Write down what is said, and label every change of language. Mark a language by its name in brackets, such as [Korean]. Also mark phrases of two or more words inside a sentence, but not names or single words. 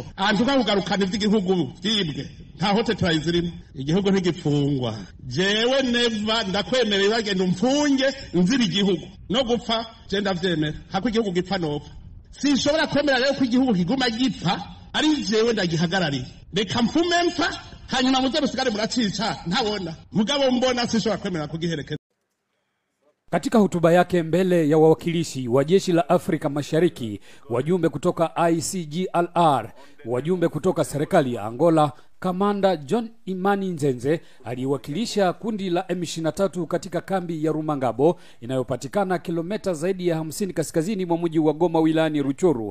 [Rundi] antuka kugarukana ivy'igihugu vyibwe nta hote traizo irimo igihugu ntigipfungwa jewe Neva ndakwemereye bagenda umfunge nzira igihugu no gupfa je ndavyemera hako igihugu gipfa nopfa sinshobora kwemera rero ko igihugu kiguma gipfa ari jewe ndagihagarariye reka mfume mpfa hanyuma muze musigare muracica ntabona mugabo mbona sinshobora kwemera kugiherekeza. [Swahili] Katika hotuba yake mbele ya wawakilishi wa jeshi la Afrika Mashariki, wajumbe kutoka ICGLR, wajumbe kutoka serikali ya Angola, Kamanda John Imani Nzenze aliwakilisha kundi la M23 katika kambi ya Rumangabo inayopatikana kilomita zaidi ya 50 kaskazini mwa mji wa Goma wilayani Ruchuru.